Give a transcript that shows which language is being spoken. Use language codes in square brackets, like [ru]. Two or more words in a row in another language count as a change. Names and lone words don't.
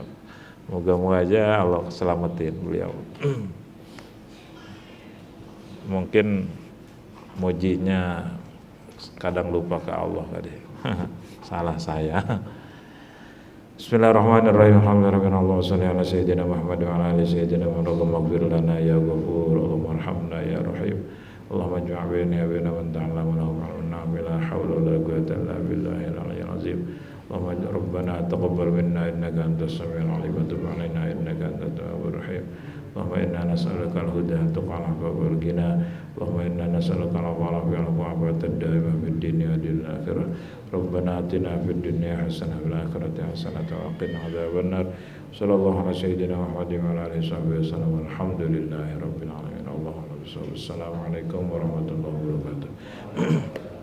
[id] Moga-moga aja Allah selamatin beliau. Mungkin mujinya kadang lupa ke Allah tadi. Salah saya. [ar] Bismillahirrahmanirrahim. الحمد لله صل على سيدنا محمد وعلى آل سيدنا محمد. اللهم اغفر لنا يا غفور اللهم ارحمنا يا رحيم. اللهم اجعل بين وبين من تعلمنا وعلمنا بلا حول ولا قوة إلا بالله العلي العظيم. اللهم ربنا تقبل منا إنك أنت السميع العليم وتب علينا إنك أنت التواب الرحيم. اللهم إنا نسألك الهدى التقى والغنى. اللهم إنا نسألك العفو والعافية الدائمة في الدنيا والآخرة. ربنا آتنا في الدنيا حسنة وفي الآخرة حسنة وقنا عذاب النار. صلى الله على سيدنا محمد وعلى آله وسلم. الحمد لله رب العالمين. السلام عليكم ورحمة الله وبركاته.